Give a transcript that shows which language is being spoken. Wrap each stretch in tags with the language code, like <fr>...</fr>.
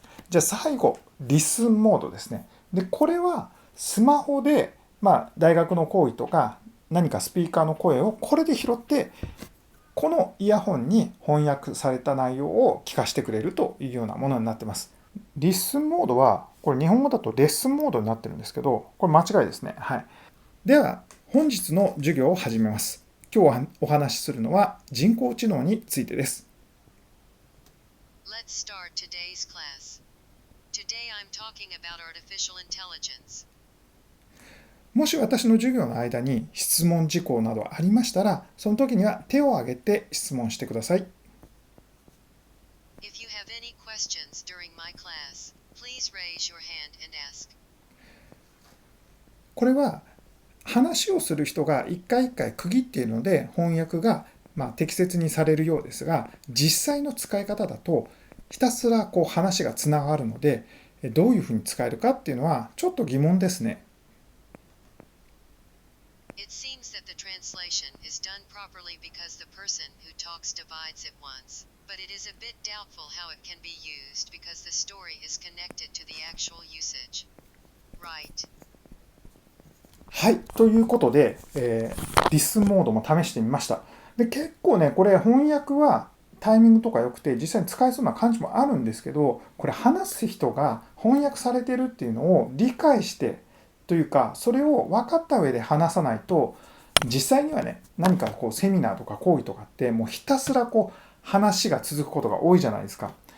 <ja>じゃあ最後、リスンモードですね。で、これはスマホで、大学の講義とか何かスピーカーの声をこれで拾って、このイヤホンに翻訳された内容を聞かせてくれるというようなものになってます。リスンモードは、これ日本語だとレッスンモードになってるんですけど、これ間違いですね。はい。では、本日の授業を始めます。今日お話しするのは人工知能についてです。</ja> <en>Let's start today's class. Today I'm talking about artificial intelligence.</en> <ja>もし私の授業の間に質問事項などありましたら、その時には手を挙げて質問してください。</ja> <en>If you have any questions during my class, please raise your hand and ask.</en> <ja>これは話をする人が一回一回区切っているので翻訳が適切にされるようですが、実際の使い方だとひたすら話がつながるので、どういうふうに使えるかっていうのはちょっと疑問ですね。</ja> <en>It seems that the translation is done properly because the person who talks divides at once, but it is a bit doubtful how it can be used because the story is connected to the actual usage. Right.</en> <ja>はい、ということで、リスンモードも試してみました。で、結構ね、これ翻訳はタイミングとか良くて実際に使えそうな感じもあるんですけど、これ話す人が翻訳されてるっていうのを理解してというか、それを分かった上で話さないと、実際にはね、何かセミナーとか講義とかってもうひたすら話が続くことが多いじゃないですか。</ja>